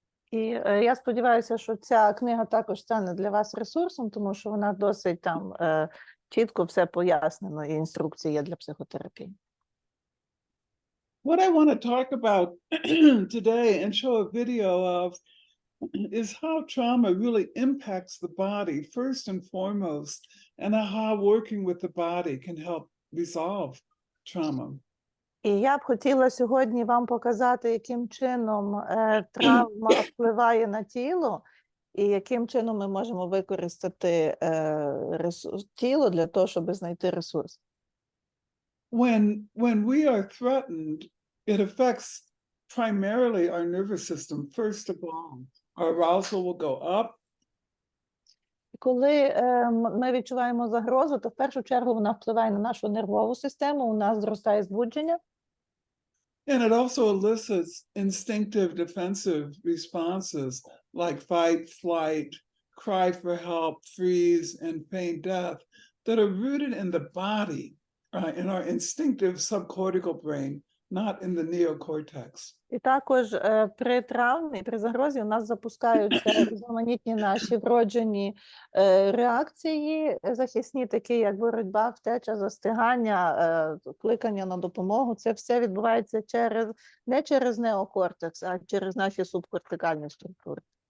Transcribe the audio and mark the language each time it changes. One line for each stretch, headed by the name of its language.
Ukrainian: І я сподіваюся, що ця книга також стане для вас ресурсом, тому що вона досить там чітко все пояснено, і інструкції є для психотерапії.
English: What I want to talk about today and show a video of is how trauma really impacts the body first and foremost, and how working with the body can help resolve trauma.
Ukrainian: І я б хотіла сьогодні вам показати, яким чином травма впливає на тіло, і яким чином ми можемо використати тіло для того, щоб знайти ресурс.
English: When we are threatened, it affects primarily our nervous system, first of all. Our arousal will go up.
Ukrainian: Коли ми відчуваємо загрозу, то в першу чергу вона впливає на нашу нервову систему, у нас зростає збудження.
English: And it also elicits instinctive defensive responses like fight, flight, cry for help, freeze, and feign death that are rooted in the body, in our instinctive subcortical brain, not in the neocortex.
Ukrainian: І також при травмі, при загрозі у нас запускаються різноманітні наші вроджені реакції захисні, такі як боротьба, втеча, застигання, кликання на допомогу. Це все відбувається не через неокортекс, а через наші субкортикальні структури.